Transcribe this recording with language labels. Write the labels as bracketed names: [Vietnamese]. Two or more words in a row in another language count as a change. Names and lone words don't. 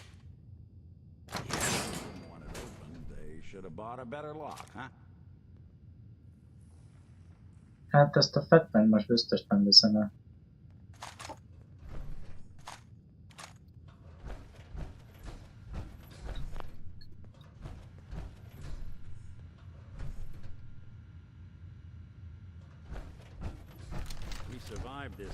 [English] They should have bought a better lock, huh? [Hungarian] Hát ezt a Fatman most biztos nem viszem el. [English] We survived this.